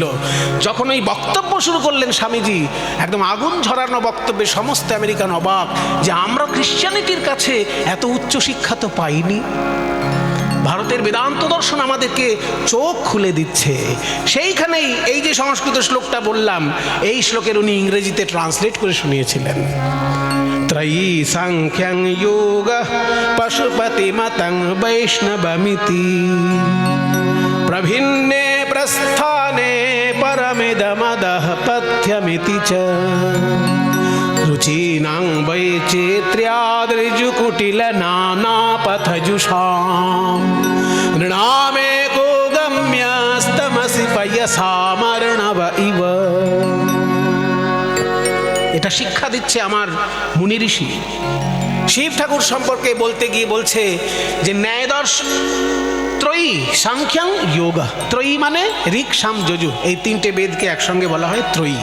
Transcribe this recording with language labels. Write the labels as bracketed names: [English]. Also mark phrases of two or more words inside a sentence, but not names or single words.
[Bangla] যখন এই বক্তব্য শুরু করলেন স্বামীজি, একদম আগুন ঝরানো বক্তব্যে সমস্ত আমেরিকান অবাক যে আমরা খ্রিশ্চানিটির কাছে এত উচ্চ শিক্ষা তো পাইনি। ভারতের বেদান্ত দর্শন আমাদেরকে চোখ খুলে দিচ্ছে। সেইখানেই এই যে সংস্কৃত শ্লোকটা বললাম, এই শ্লোকের উনি ইংরেজিতে ট্রান্সলেট করে শুনিয়েছিলেন। [Sanskrit] ত্রয়ী সাংখ্যং যোগ পশুপতি মতং বৈষ্ণবমিতি প্রভিন্নে প্রস্থানে পরমিদমদঃ পথ্যমিতি চ রুচীনাং বৈচিত্র্যাদৃজুকুটিল নানাপথজুষাম নৃণামেকো গম্যস্তমসি পয়সামর্ণব ইব। [Bangla] এটা শিক্ষা দিচ্ছে আমার মুনি ঋষি। শিব ঠাকুর সম্পর্কে বলতে গিয়ে বলছে যে ন্যায়দর্শ [Sanskrit] ত্রয়ী সাংখ্যং যোগা। [Bangla] ত্রয়ী মানে ঋক সাম যজু, এই তিনটে বেদকে একসঙ্গে বলা হয় ত্রয়ী।